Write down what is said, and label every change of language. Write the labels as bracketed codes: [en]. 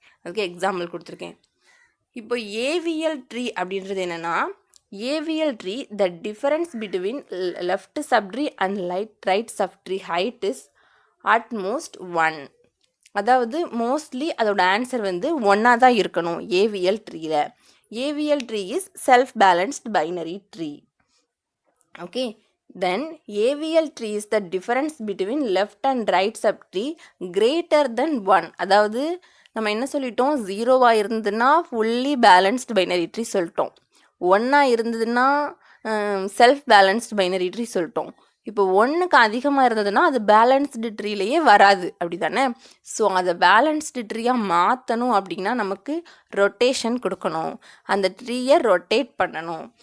[ta] அதுக்கு எக்ஸாம்பிள் கொடுத்துருக்கேன். இப்போ ஏவிஎல் ட்ரீ அப்படின்றது என்னென்னா, [en] AVL tree the difference between left subtree and right subtree height is at most 1. [ta] அதாவது மோஸ்ட்லி அதோட ஆன்சர் வந்து 1 தான் இருக்கணும் AVL ட்ரீயில். [en] AVL tree is self balanced binary tree. Okay, then AVL tree is the difference between left and right subtree greater than 1. [ta] அதாவது நம்ம என்ன சொல்லிட்டோம், 0வா இருந்ததுன்னா ஃபுல்லி பேலன்ஸ்டு பைனரி ட்ரீ சொல்லிட்டோம், 1ஆ இருந்ததுன்னா செல்ஃப் பேலன்ஸ்டு பைனரி ட்ரீ சொல்லிட்டோம். இப்போ 1க்கு அதிகமாக இருந்ததுன்னா அது பேலன்ஸ்டு ட்ரீலையே வராது, அப்படி தானே? ஸோ அதை பேலன்ஸ்டு ட்ரீயாக மாற்றணும் அப்படின்னா நமக்கு ரொட்டேஷன் கொடுக்கணும், அந்த ட்ரீயை ரொட்டேட் பண்ணணும்.